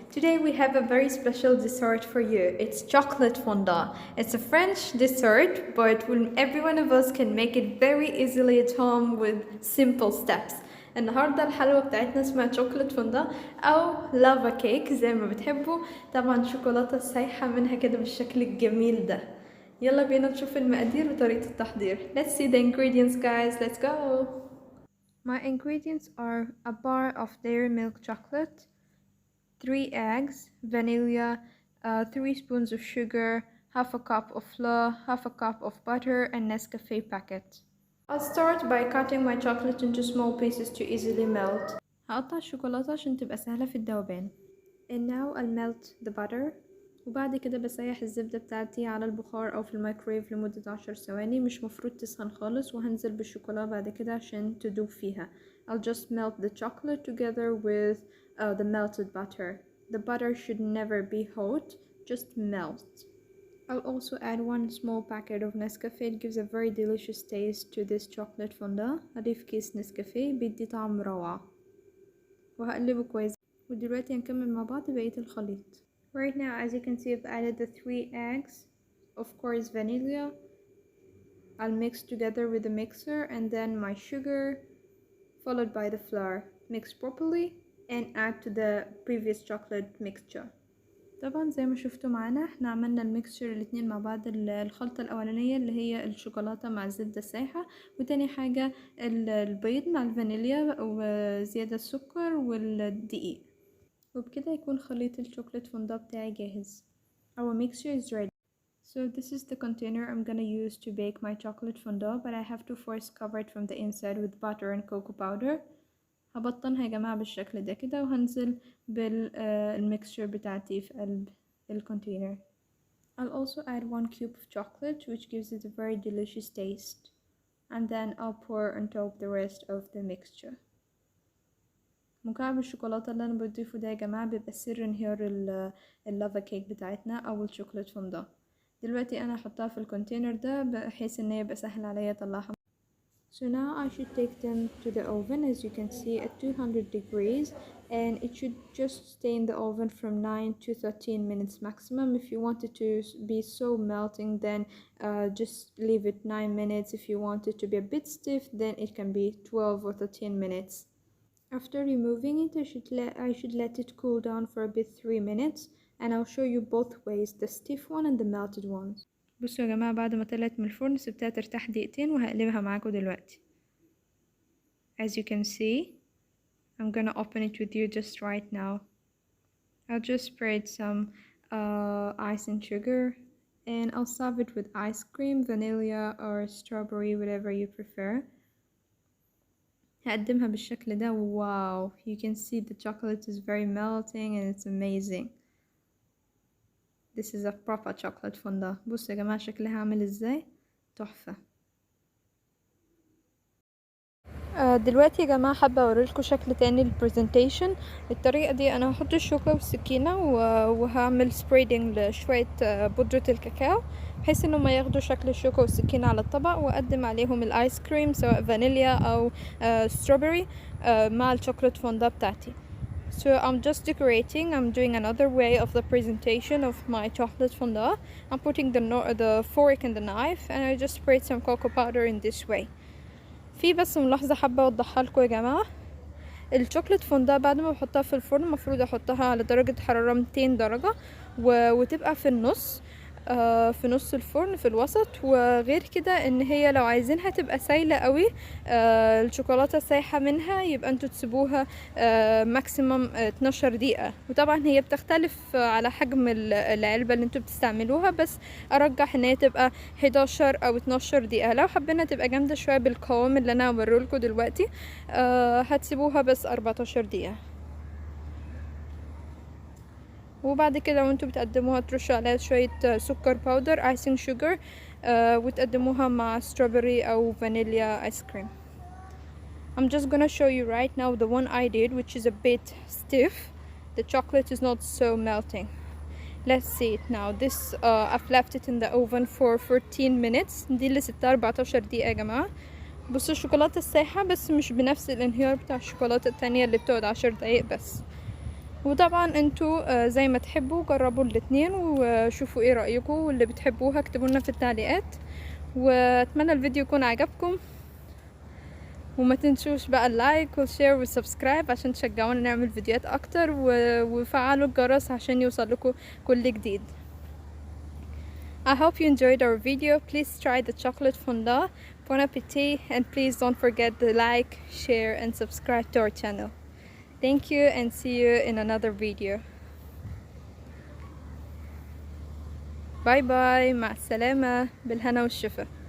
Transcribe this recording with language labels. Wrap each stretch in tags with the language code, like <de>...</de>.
<en>Today we have a very special dessert for you. It's chocolate fondant. It's a French dessert, but every one of us can make it very easily at home with simple steps.</en> <ar>النهارده الحلوة بتاعتنا اسمها chocolate fondant أو لافا كيك زي ما بتحبوا. طبعا شوكولاتة سايحة منها كده بالشكل الجميل ده. يلا بينا نشوف المقادير وطريقة التحضير.</ar> <en>Let's see the ingredients guys. Let's go. My ingredients are a bar of dairy milk chocolate, 3 eggs, vanilla, 3 spoons of sugar, half a cup of flour, half a cup of butter, and Nescafe packet. I'll start by cutting my chocolate into small pieces to easily melt.</en> <ar>هقطع الشوكولاتة عشان تبقى سهلة في الذوبان.</ar> <en>And now I'll melt the butter.</en> <ar>وبعد كده بسيح الزبدة بتاعتي على البخار أو في الميكروويف لمدة 10 ثواني. مش مفروض تسخن خالص. وهنزل بالشوكولا بعد كده عشان تدوب فيها.</ar> <en>I'll just melt the chocolate together with the melted butter. The butter should never be hot, just melt. I'll also add 1 small packet of Nescafe. It gives a very delicious taste to this chocolate fondant.</en> <ar>هضيف كيس نسكافيه بيدي طعم روعة. وهقلبه كويس. ودلوقتي هنكمل مع بعض بقية الخليط.</ar> <en>Right now, as you can see, I've added the 3 eggs, of course vanilla. I'll mix together with the mixer and then my sugar, followed by the flour. Mix properly and add to the previous chocolate mixture.</en> <ar>طبعا زي ما شفتوا معانا احنا عملنا الميكسشر الاتنين مع بعض. الخلطة الأولانية اللي هي الشوكولاتة مع الزبدة السايحة، وتاني حاجة البيض مع الفانيليا وزيادة السكر والدقيق. وبكده يكون خليط الشوكولات فondant بتاعي جاهز.</ar> <en>Our mixture is ready. So this is the container I'm gonna use to bake my chocolate fondant, but I have to first cover it from the inside with butter and cocoa powder.</en> <ar>هبطنها يا جماعة بالشكل ده كده، وهنزل بالميكسشر بتاعتي في قلب الكونتينر.</ar> <en>I'll also add 1 cube of chocolate, which gives it a very delicious taste. And then I'll pour on top the rest of the mixture.</en> <ar>مكعب الشوكولاتة اللي انا بضيفه ده يا جماعة بيبقى سر انهيار اللافا كيك بتاعتنا او الشوكولات فondant. دلوقتي انا هحطها في الكونتينر ده بحيث ان يبقى سهل عليا اطلعها.</ar> <en>So now I should take them to the oven, as you can see, at 200 degrees, and it should just stay in the oven from 9 to 13 minutes maximum. If you want it to be so melting, then just leave it 9 minutes. If you want it to be a bit stiff, then it can be 12 or 13 minutes. After removing it, I should let it cool down for a bit 3 minutes, and I'll show you both ways, the stiff one and the melted ones.</en> <ar>بصوا يا جماعة بعد ما طلعت من الفرن سبتها ترتاح دقيقتين وهقلبها معاكم دلوقتي.</ar> <en>As you can see, I'm gonna open it with you just right now. I'll just spread some ice and sugar, and I'll serve it with ice cream, vanilla or strawberry, whatever you prefer.</en> <ar>هقدمها بالشكل ده.</ar> <en>Wow, you can see the chocolate is very melting and it's amazing. This is a proper chocolate fondant.</en> <ar>بصوا يا جماعة شكلها عامل ازاي، تحفة. دلوقتي يا جماعة حابة اوريلكوا شكل تاني للبرزنتيشن. الطريقة دي انا هحط الشوكة والسكينة وهعمل سبريدنج لشوية بودرة الكاكاو بحيث انهم ما ياخدوا شكل الشوكة والسكينة على الطبق، واقدم عليهم الايس كريم سواء فانيليا او ستروبري مع الشوكولات فondant بتاعتي.</ar> <en>So I'm just decorating. I'm doing another way of the presentation of my chocolate fondant. I'm putting the fork and the knife, and I just sprayed some cocoa powder in this way.</en> <ar>في بس ملاحظة حابة اوضحها لكم يا جماعة. الشوكولات فondant بعد ما بحطها في الفرن المفروض احطها على درجة حرارة 200 درجة وتبقى في النص، في نص الفرن في الوسط. وغير كده ان هي لو عايزينها تبقى سايلة قوي، الشوكولاتة سايحة منها، يبقى انتوا تسيبوها ماكسيمم 12 دقيقة. وطبعا هي بتختلف على حجم العلبة اللي انتوا بتستعملوها، بس ارجح ان هي تبقى 11 او 12 دقيقة. لو حبينا تبقى جامدة شوية بالقوام اللي انا هوريلكوا دلوقتي هتسيبوها بس 14 دقيقة. وبعد كده وانتوا بتقدموها ترشوا عليها شوية سكر باودر ايسنج شوجر، وتقدموها مع strawberry او vanilla ice cream.</ar> <en>I'm just gonna show you right now the one I did, which is a bit stiff. The chocolate is not so melting. Let's see it now. This I've left it in the oven for 14 minutes.</en> <ar>دي اللي سبتها 14 دقيقة يا جماعة. بصوا الشوكولاتة السايحة بس مش بنفس الانهيار بتاع الشوكولاتة التانية اللي بتقعد 10 دقايق بس. وطبعا انتوا زي ما تحبوا جربوا الاتنين وشوفوا ايه رأيكم، واللي بتحبوها اكتبوا لنا في التعليقات. واتمنى الفيديو يكون عجبكم، وما تنسوش بقى اللايك والشير والسبسكرايب عشان تشجعونا نعمل فيديوهات اكتر، وفعلوا الجرس عشان يوصل لكم كل جديد.</ar> <en>I hope you enjoyed our video. Please try the chocolate fondant. Bon appetit, and please don't forget to like, share and subscribe to our channel. Thank you and see you in another video.</en> <ar>باي باي، مع السلامة، بالهنا والشفا.</ar>